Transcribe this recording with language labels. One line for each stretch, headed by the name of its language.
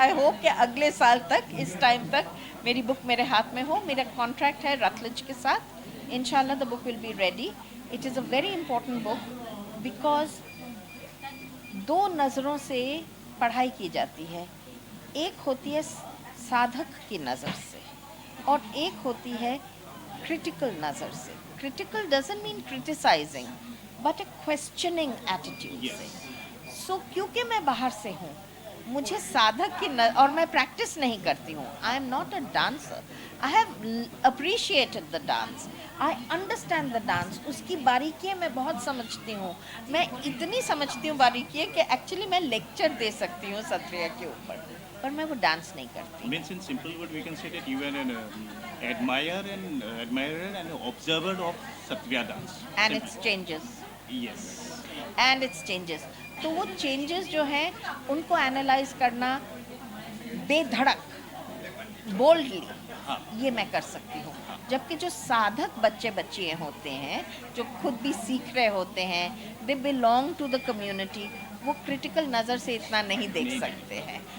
English: I hope
Hindi: कि अगले साल तक, इस टाइम तक मेरी बुक मेरे हाथ में हो. मेरा कॉन्ट्रैक्ट है रटलेज के साथ.
English: इंशाल्लाह the book will be ready. It is a very important book because
Hindi: 2 नज़रों से पढ़ाई की जाती है. एक होती है साधक की नज़र से और एक होती है क्रिटिकल नज़र से.
English: Critical doesn't mean criticizing but a questioning attitude से.
Hindi: So क्योंकि मैं बाहर से हूँ, मुझे साधक की और मैं प्रैक्टिस नहीं करती हूँ.
English: I am not a dancer. I have appreciated the dance. I understand the dance.
Hindi: उसकी बारीकियाँ मैं बहुत समझती हूँ. मैं इतनी समझती हूँ बारीकियाँ कि एक्चुअली मैं लेक्चर दे सकती हूँ सत्रिया के ऊपर, पर मैं वो डांस नहीं करती.
English: Means in simple word we can say that you are an admirer and observer of Satriya dance. And its changes. Yes. And its changes.
Hindi: तो वो चेंजेस जो हैं उनको एनालाइज करना बेधड़क, बोल्डली, ये मैं कर सकती हूँ. जबकि जो साधक बच्चे होते हैं, जो खुद भी सीख रहे होते हैं,
English: they belong to the community,
Hindi: वो क्रिटिकल नज़र से इतना नहीं देख सकते हैं.